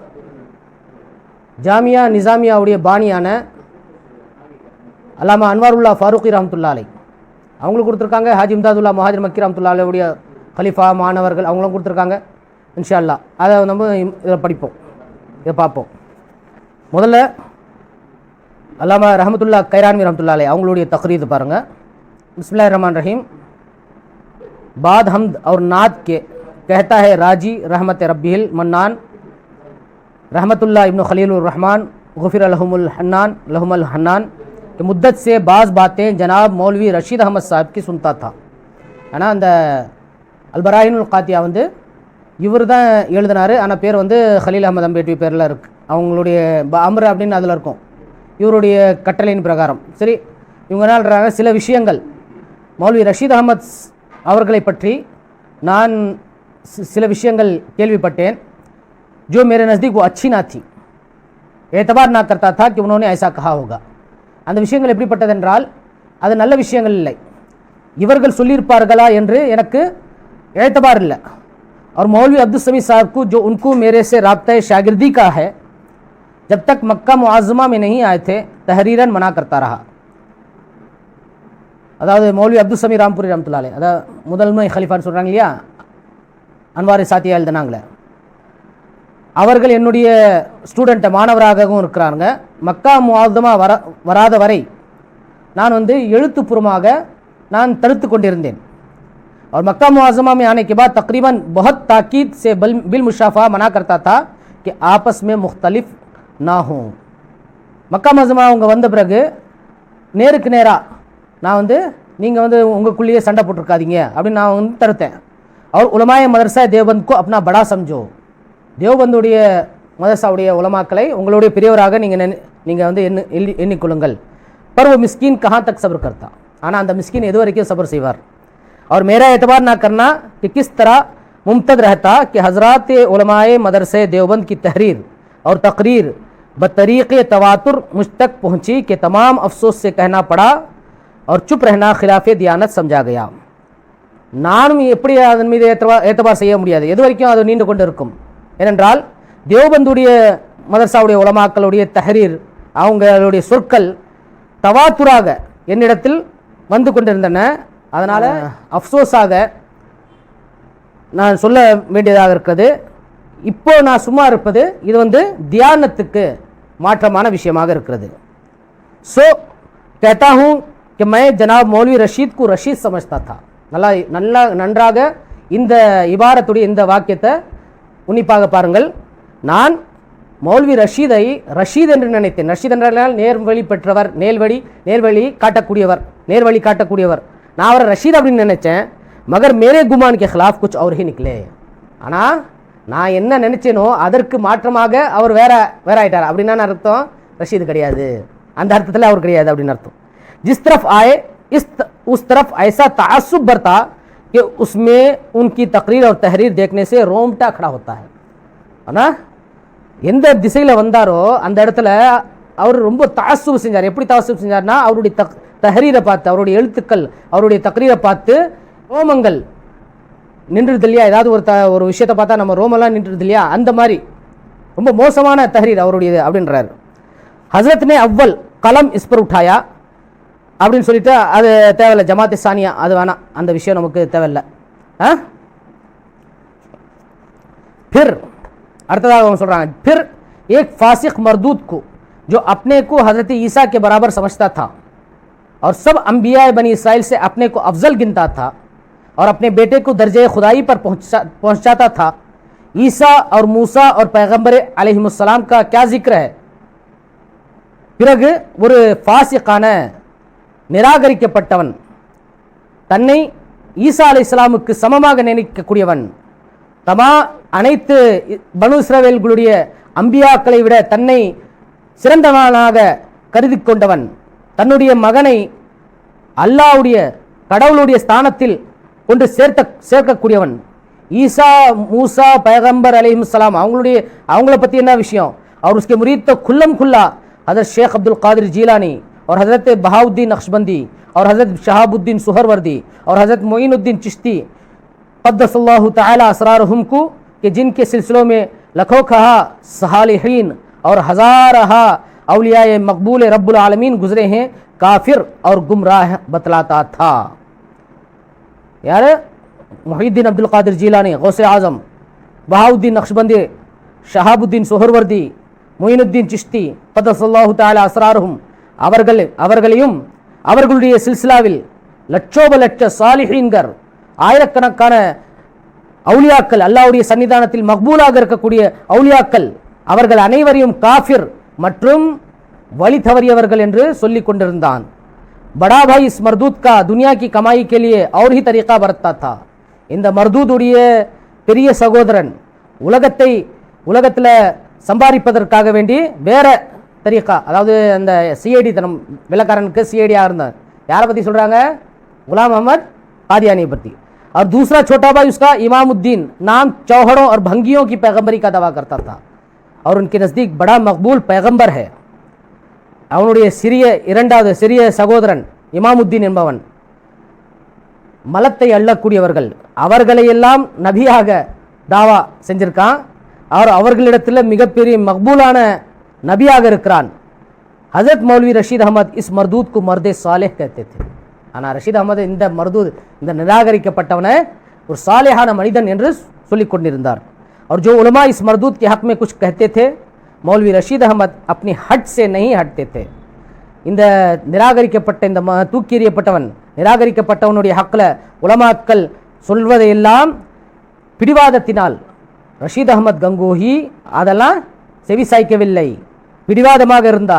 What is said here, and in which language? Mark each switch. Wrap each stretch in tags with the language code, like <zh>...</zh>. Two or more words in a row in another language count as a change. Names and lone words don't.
<ta>ஜாமியா நிசாமியாவுடைய பாணியான அல்லாமா அன்வாருல்லா ஃபாரூக்கி</ta> <ar>رحمة الله عليه</ar> <ta>அவங்களும் கொடுத்துருக்காங்க. ஹாஜி இம்தாதுல்லா முஹாஜிர் மக்கி</ta> <ar>رحمة الله عليه</ar> <ta>கலிஃபா மாணவர்கள் அவங்களும் கொடுத்துருக்காங்க</ta> <ar>إن شاء الله.</ar> <ta>அதை நம்ம இதில் படிப்போம், இதை பார்ப்போம். முதல்ல அல்லாமா ரஹமத்துல்லா கைரான்வி</ta> <ar>رحمة الله عليه</ar> <ta>அவங்களுடைய तकरीर பாருங்கள்.</ta> <ar>بسم الله الرحمن الرحيم.</ar> <ur>بعد حمد اور نعت کے کہتا ہے راجی</ur> <ar>رحمة رب المنان</ar> <ur>رحمت اللہ ابن خلیل الرحمن</ur> <ar>غفر لهم الحنان</ar> <ur>کہ مدت سے بعض باتیں جناب مولوی رشید احمد صاحب کی سنتا تھا.</ur> <ta>ஆனால் அந்த அல் பராஹீனுல் காத்தியா வந்து இவர் தான் எழுதினார். ஆனால் பேர் வந்து ஹலீல் அஹமத் அம்பேட்வி பேரில் இருக்குது. அவங்களுடைய அம்ரு அப்படின்னு அதில் இருக்கும், இவருடைய கட்டளையின் பிரகாரம். சரி, இவங்க என்ன சில விஷயங்கள் மௌலவி ரஷீத் அஹமத் அவர்களை பற்றி நான் சில விஷயங்கள் கேள்விப்பட்டேன்.</ta> <ur>جو میرے نزدیک وہ اچھی نہ تھی، اعتبار نہ کرتا تھا کہ انہوں نے ایسا کہا ہوگا.</ur> <ta>அந்த விஷயங்கள் எப்படிப்பட்டதென்றால் அது நல்ல விஷயங்கள் இல்லை, இவர்கள் சொல்லியிருப்பார்களா என்று எனக்கு एतबार இல்லை.</ta> <ur>اور مولوی عبد السمیع صاحب کو جو ان کو میرے سے رابطہ شاگردی کا ہے، جب تک مکہ معظمہ میں نہیں آئے تھے تحریراً منع کرتا رہا.</ur> <ta>அதாவது மௌலவி அப்துல் சமி ராம்பூரி</ta> <ar>رحمة الله عليه,</ar> <ta>அதாவது முதன்மை ஹலிஃபான்னு சொல்கிறாங்க இல்லையா, அன்வாரி சாத்தியா எழுதினாங்களே, அவர்கள் என்னுடைய ஸ்டூடெண்ட்டை மாணவராகவும் இருக்கிறாங்க. மக்கா முஆzzama வராத வரை நான் வந்து எழுத்துப்பூர்வமாக நான் தடுத்து கொண்டிருந்தேன்.</ta> <ur>اور مکہ معظمہ میں آنے کے بعد تقریباً بہت تاکید سے بالمشافہ منع کرتا تھا کہ آپس میں مختلف نہ ہوں.</ur> <ta>மக்கா முஆzzமா அவங்க வந்த பிறகு நேருக்கு நேராக நான் வந்து நீங்கள் வந்து உங்களுக்குள்ளேயே சண்டை போட்டிருக்காதீங்க அப்படின்னு நான் வந்து தடுத்தேன்.</ta> <ur>اور علمائے مدرسہ دیوبند کو اپنا بڑا سمجھو,</ur> <ta>தேவபந்துடைய மதரசாவுடைய உலமாக்களை உங்களுடைய பெரியவராக நீங்கள் வந்து எண்ணிக்கொள்ளுங்கள்.</ta> <ur>پر وہ مسکین کہاں تک صبر کرتا,</ur> <ta>ஆனால் அந்த மிஸ்கின் எது வரைக்கும் சபர் செய்வார்.</ta> <ur>اور میرا اعتبار نہ کرنا کہ کس طرح ممتد رہتا کہ حضرات علمائے مدرسہ دیوبند کی تحریر اور تقریر بطریق تواتر مجھ تک پہنچی کہ تمام افسوس سے کہنا پڑا اور چپ رہنا خلاف دیانت سمجھا گیا.</ur> <ta>நானும் எப்படி அதன் மீது ஏத்தபார் செய்ய முடியாது, எது வரைக்கும் அது நீண்டு கொண்டு இருக்கும். ஏனென்றால் தேவபந்துடைய மதரசாவுடைய உலமாக்களுடைய தஹரீர் அவங்களுடைய சொற்கள் தவாத்துராக என்னிடத்தில் வந்து கொண்டிருந்தன. அதனால் அஃப்சோஸாக நான் சொல்ல வேண்டியதாக இருக்கிறது. இப்போ நான் சும்மா இருப்பது இது வந்து தியானத்துக்கு மாற்றமான விஷயமாக இருக்கிறது.</ta> <ur>سو کہتا ہوں کہ میں جناب مولوی رشید کو رشید سمجھتا تھا.</ur> <ta>நன்றாக இந்த இபாரத்துடைய இந்த வாக்கியத்தை உன்னிப்பாக பாருங்கள். நான் மௌல்வி ரஷீதை ரஷீத் என்று நினைத்தேன். ரஷீத் என்றால் நேர்வழி பெற்றவர், நேர்வழி காட்டக்கூடியவர். நான் அவரை ரஷீத் அப்படின்னு நினைச்சேன்,</ta> <ur>مگر میرے گمان کے خلاف کچھ اور ہی نکلے.</ur> <ta>ஆனால் நான் என்ன நினைச்சேனோ அதற்கு மாற்றமாக அவர் வேற ஆயிட்டார். அப்படின்னா அர்த்தம் ரஷீது கிடையாது, அந்த அர்த்தத்தில் அவர் கிடையாது அப்படின்னு அர்த்தம்.</ta> <ur>جس طرف آئے اس طرف ایسا تعصب برتا کہ اس میں ان کی تقریر اور تحریر دیکھنے سے رونگٹا کھڑا ہوتا ہے.</ur> <ta>ஆனால் எந்த திசையில் வந்தாரோ அந்த இடத்துல அவர் ரொம்ப தாசுப் செஞ்சார். எப்படி தாசுப் செஞ்சார்னா, அவருடைய தஹரீரை பார்த்து, அவருடைய எழுத்துக்கள், அவருடைய தக்ரீரை பார்த்து ரோமங்கள் நின்றுது இல்லையா, ஏதாவது ஒரு விஷயத்தை பார்த்தா நம்ம ரோமெல்லாம் நின்றுது இல்லையா, அந்த மாதிரி ரொம்ப மோசமான தஹரீர் அவருடையது அப்படின்றார்.</ta> <ur>حضرت نے اول قلم اس پر اٹھایا</ur> <ta>அப்படின்னு சொல்லிட்டு அது தேவையில்லை,</ta> <ur>جماعت ثانیہ</ur> <ta>அது வேணாம், அந்த விஷயம் நமக்கு தேவையில்லை. फिर அடுத்ததாக அவங்க சொல்றாங்க,</ta> <ur>پھر ایک فاسق مردود کو جو اپنے کو حضرت عیسیٰ کے برابر سمجھتا تھا اور سب انبیاء بنی اسرائیل سے اپنے کو افضل گنتا تھا اور اپنے بیٹے کو درجہ خدائی پر پہنچاتا تھا. عیسیٰ اور موسیٰ اور پیغمبر علیہم السلام کا کیا ذکر ہے.</ur> <ta>பிறகு ஒரு ஃபாசிக்கான நிராகரிக்கப்பட்டவன், தன்னை ஈசா அலைஹிஸ்ஸலாமுக்கு சமமாக நினைக்கக்கூடியவன், அனைத்து பனு இஸ்ரவேல்களுடைய அம்பியாக்களை விட தன்னை சிறந்தவனாக கருதி கொண்டவன், தன்னுடைய மகனை அல்லாஹ்வுடைய கடவுளுடைய ஸ்தானத்தில் கொண்டு சேர்க்கக்கூடியவன், ஈசா மூசா</ta> <ur>پیغمبر علیہ السلام</ur> <ta>அவங்கள பற்றி என்ன விஷயம்,</ta> <ur>اور اس کے مرید تو کھلم کھلا حضرت شیخ عبد القادر جیلانی اور حضرت بہاءالدین نقشبندی اور حضرت شہاب الدین سہروردی اور حضرت معین الدین چشتی</ur> <ar>قدس الله تعالى أسرارهم</ar> <ur>کو، کہ جن کے سلسلوں میں لاکھوں کھہا صالحین اور ہزارہا اولیائے مقبول</ur> <ar>رب العالمين</ar> <ur>گزرے ہیں، کافر اور گمراہ بتلاتا تھا. یار محی الدین عبد القادر جیلانی، غوث اعظم، بہاءالدین نقشبندی، شہاب الدین سہروردی,</ur> <ta>மொயினுத்தீன் சிஷ்தி</ta> <ar>قدس الله تعالى أسرارهم</ar> <ta>அவர்களையும் அவர்களுடைய சில்சிலாவில் லட்சோப லட்ச சாலிஹீன்கள், ஆயிரக்கணக்கான அவுலியாக்கள், அல்லாஹ்வுடைய சன்னிதானத்தில் மக்பூலாக இருக்கக்கூடிய அவுலியாக்கள், அவர்கள் அனைவரையும் காஃபிர் மற்றும் வழி தவறியவர்கள் என்று சொல்லிக் கொண்டிருந்தான்.</ta> <ur>بڑا بھائی اس مردود کا دنیا کی کمائی کے لیے اور ہی طریقہ برتتا تھا.</ur> <ta>இந்த மர்தூதுடைய பெரிய சகோதரன் உலகத்தில் சம்பாதிப்பதற்காக வேண்டி வேற தரீக்கா, அதாவது அந்த சிஐடி தனம் விளக்காரனுக்கு சிஐடியாக இருந்தார். யாரை பற்றி சொல்கிறாங்க, गुलाम अहमद कादियानी பற்றி.</ta> <ur>اور دوسرا چھوٹا بھائی اس کا امام الدین نام چوہڑوں اور بھنگیوں کی پیغمبری کا دعویٰ کرتا تھا اور ان کے نزدیک بڑا مقبول پیغمبر ہے.</ur> <ta>அவனுடைய இரண்டாவது சிறிய சகோதரன் இமாமுத்தீன் என்பவன் மலத்தை அள்ளக்கூடியவர்கள், அவர்களையெல்லாம் நபியாக தாவா செஞ்சிருக்கான். அவர்களிடத்தில் மிகப்பெரிய மக்பூலான நபியாக இருக்கிறான். ஹஜரத் மௌலவி ரஷீத் அஹமத்</ta> <ur>اس مردود کو مرد صالح کہتے تھے.</ur> <ta>ஆனால் ரஷீத் அஹமது இந்த மர்தூத், இந்த நிராகரிக்கப்பட்டவனை ஒரு சாலேஹான மனிதன் என்று சொல்லிக் கொண்டிருந்தார்.</ta> <ur>اور جو علماء اس مردود کے حق میں کچھ کہتے تھے، مولوی رشید احمد اپنی ہٹ سے نہیں ہٹتے تھے.</ur> <ta>இந்த நிராகரிக்கப்பட்ட இந்த தூக்கி எறியப்பட்டவன், நிராகரிக்கப்பட்டவனுடைய ஹக்கில் உலமாக்கள் சொல்வதையெல்லாம் பிடிவாதத்தினால் ரஷீத் அஹமத் கங்கோஹி அதெல்லாம் செவிசாய்க்கவில்லை, பிடிவாதமாக இருந்தார்.</ta>